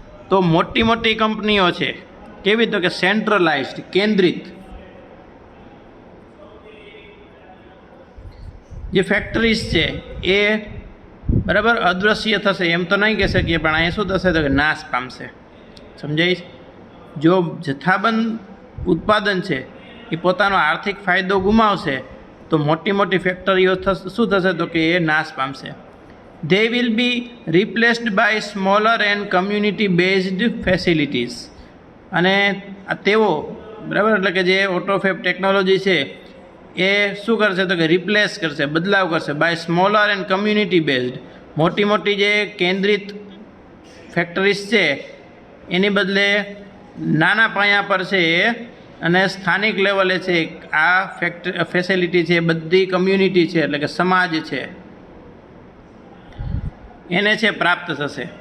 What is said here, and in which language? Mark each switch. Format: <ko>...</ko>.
<gu>તો મોટી મોટી કંપનીઓ છે કેવી તો કે સેન્ટ્રલાઇઝ્ડ કેન્દ્રિત જે ફેક્ટરીઝ છે એ બરાબર અદૃશ્ય થશે એમ તો નહીં કહી શકીએ, પણ અહીંયા શું થશે તો કે નાશ પામશે. સમજાય? જો જથ્થાબંધ ઉત્પાદન છે એ પોતાનો આર્થિક ફાયદો ગુમાવશે તો મોટી મોટી ફેક્ટરીઓ શું થશે તો કે એ નાશ પામશે.</gu> <en>They will be replaced by smaller and community based facilities.</en> <gu>અને તેઓ બરાબર એટલે કે જે ઓટોફેબ ટેકનોલોજી છે એ શું કરશે તો કે રિપ્લેસ કરશે, બદલાવ કરશે</gu> <en>By smaller and community based.</en> <gu>મોટી મોટી જે કેન્દ્રિત ફેક્ટરીઝ છે એની બદલે નાના પાયા પર છે અને સ્થાનિક લેવલે છે આ ફેસિલિટી છે બધી કમ્યુનિટી છે એટલે કે સમાજ છે એને છે પ્રાપ્ત થશે.</gu>